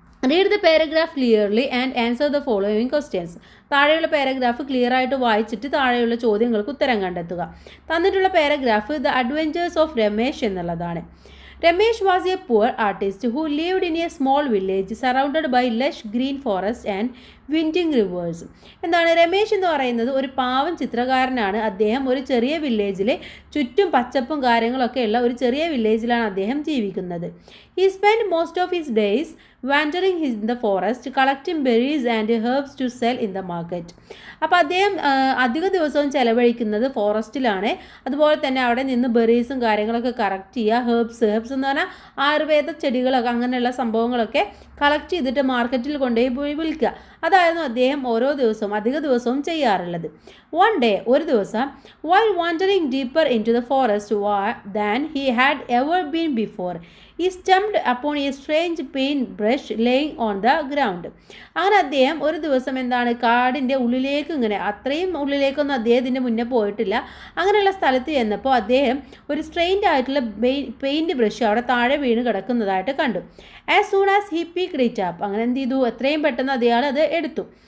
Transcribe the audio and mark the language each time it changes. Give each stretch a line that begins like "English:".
English: Read the paragraph clearly and answer the following questions.
Malayalam: താഴെയുള്ള paragraph clear ആയിട്ട് വായിച്ചിട്ട് താഴെയുള്ള ചോദ്യങ്ങൾക്ക് ഉത്തരം കണ്ടെത്തുക. തന്നിട്ടുള്ള paragraph the adventures of Ramesh എന്നുള്ളതാണ്.
English: Ramesh was a poor artist who lived in a small village surrounded by lush green forests and winding rivers.
Malayalam: എന്താണ് രമേശ് എന്ന് പറയുന്നത്? ഒരു പാവം ചിത്രകാരനാണ്. അദ്ദേഹം ഒരു ചെറിയ വില്ലേജിലെ ചുറ്റും പച്ചപ്പും കാര്യങ്ങളൊക്കെ ഉള്ള ഒരു ചെറിയ വില്ലേജിലാണ് അദ്ദേഹം ജീവിക്കുന്നത്.
English: He spent most of his days wandering in the forest collecting berries and herbs to sell in the market.
Malayalam: അപ്പോൾ അദ്ദേഹം അധിക ദിവസവും ചെലവഴിക്കുന്നത് ഫോറസ്റ്റിലാണ്. അതുപോലെ തന്നെ അവിടെ നിന്ന് ബെറീസും കാര്യങ്ങളൊക്കെ കളക്ട് ചെയ്യുക. ഹെർബ്സ് എന്ന് പറഞ്ഞാൽ ആയുർവേദ ചെടികളൊക്കെ അങ്ങനെയുള്ള സംഭവങ്ങളൊക്കെ കളക്ട് ചെയ്തിട്ട് മാർക്കറ്റിൽ കൊണ്ടുപോയി പോയി വിൽക്കുക. അതായിരുന്നു അദ്ദേഹം ഓരോ ദിവസവും അധിക ദിവസവും ചെയ്യാറുള്ളത്.
English: one day,
Malayalam: ഒരു ദിവസം,
English: while wandering deeper into the forest than he had ever been before, he stumbled upon a strange paint brush laying on the ground.
Malayalam: അങ്ങനെ അദ്ദേഹം ഒരു ദിവസം എന്താണ് കാടിൻ്റെ ഉള്ളിലേക്ക്, ഇങ്ങനെ അത്രയും ഉള്ളിലേക്കൊന്നും അദ്ദേഹത്തിൻ്റെ മുന്നേ പോയിട്ടില്ല. അങ്ങനെയുള്ള സ്ഥലത്ത് ചെന്നപ്പോൾ അദ്ദേഹം ഒരു സ്ട്രെയിൻഡ് ആയിട്ടുള്ള പെയിൻറ്റ് ബ്രഷ് അവിടെ താഴെ വീണ് കിടക്കുന്നതായിട്ട് കണ്ടു.
English: as soon as he picked it up,
Malayalam: അങ്ങനെ എന്ത് ചെയ്തു, എത്രയും പെട്ടെന്ന് അദ്ദേഹം അത് എടുത്തു.